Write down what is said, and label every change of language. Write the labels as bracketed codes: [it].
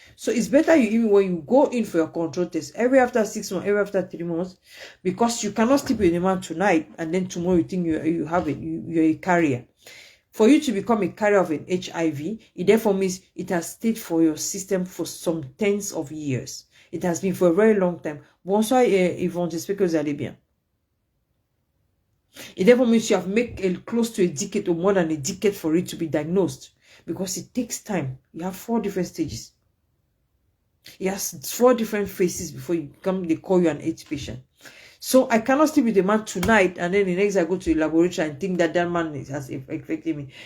[en] So it's better even when you go in for your control test every after 6 months, every after 3 months, because you cannot sleep with a man tonight and then tomorrow you think you're a carrier. For you to become a carrier of an HIV, it therefore means it has stayed for your system for some tens of years. It has been for a very long time. [fr] Bonsoir, Yvonne, j'espère que vous allez bien. [en] It therefore means you have made close to a decade or more than a decade for it to be diagnosed, because it takes time. You have 4 different stages. It has 4 different phases before they call you an AIDS patient. So I cannot sleep with a man tonight and then the next I go to the laboratory and think that man has affected me.